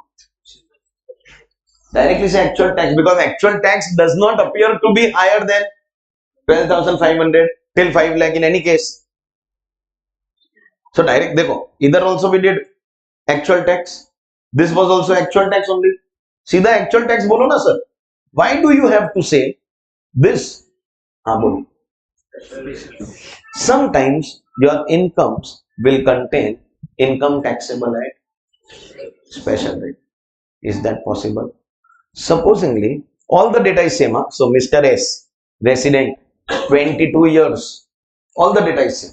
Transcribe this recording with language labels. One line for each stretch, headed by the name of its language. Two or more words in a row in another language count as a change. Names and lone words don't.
English: Directly say actual tax, because actual tax does not appear to be higher than 12,500 till 5 lakh in any case. So direct, देखो, either also we did actual tax, this was also actual tax only.
Hindi: सीधा
English: actual tax
Hindi: बोलो ना sir.
English: Why do you have to say this?
Hindi: हाँ बोलो.
English: Sometimes your incomes will contain income taxable at special rate. Is that possible? Supposingly all the data is same, huh? So Mr. S, resident, 22 years, all the data is same.